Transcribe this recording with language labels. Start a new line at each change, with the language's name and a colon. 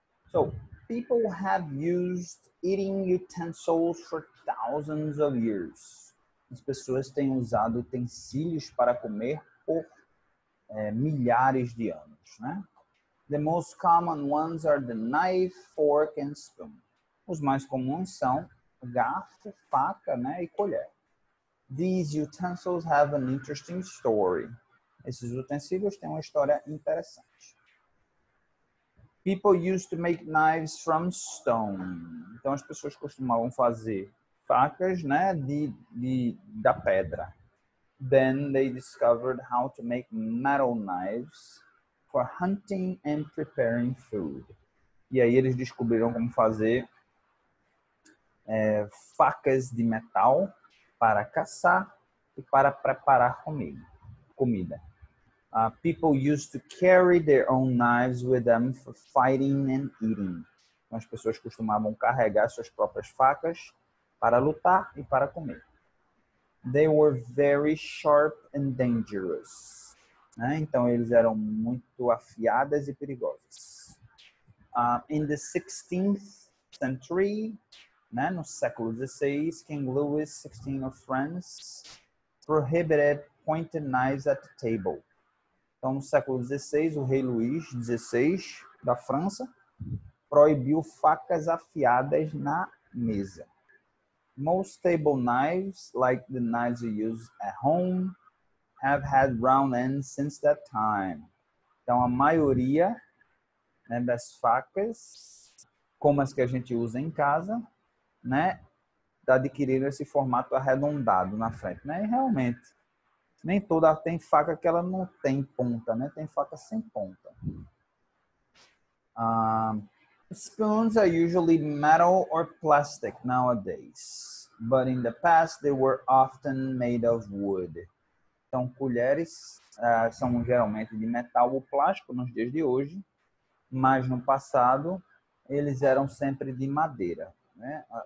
English: So, people have used eating utensils for thousands of years.
Portuguese: As pessoas têm usado utensílios para comer por milhares de anos, né?
English: The most common ones are the knife, fork and spoon.
Portuguese: Os mais comuns são garfo, faca, né, e colher.
English: These utensils have an interesting story.
Portuguese: Esses utensílios têm uma história interessante.
English: People used to make knives from stone.
Portuguese: Então as pessoas costumavam fazer facas, né, da pedra.
English: Then they discovered how to make metal knives for hunting and preparing food.
Portuguese: E aí eles descobriram como fazer facas de metal para caçar e para preparar comida.
English: People used to carry their own knives with them for fighting and eating.
Portuguese: Então, as pessoas costumavam carregar suas próprias facas para lutar e para comer.
English: They were very sharp and dangerous.
Portuguese: Né? Então, eles eram muito afiadas e perigosas.
English: In the 16th century,
Portuguese: né, no século XVI,
English: King Louis XVI of France prohibited pointed knives at the table.
Portuguese: Então, no século XVI, o rei Luís XVI da França proibiu facas afiadas na mesa.
English: Most table knives, like the knives you use at home, have had round ends since that time.
Portuguese: Então, a maioria, né, das facas, como as que a gente usa em casa, né, adquiriram esse formato arredondado na frente, né? E realmente, nem toda tem faca que ela não tem ponta, né? Tem faca sem ponta.
English: Spoons are usually metal or plastic nowadays, but in the past they were often made of wood.
Portuguese: Então, colheres são geralmente de metal ou plástico nos dias de hoje, mas no passado eles eram sempre de madeira, né?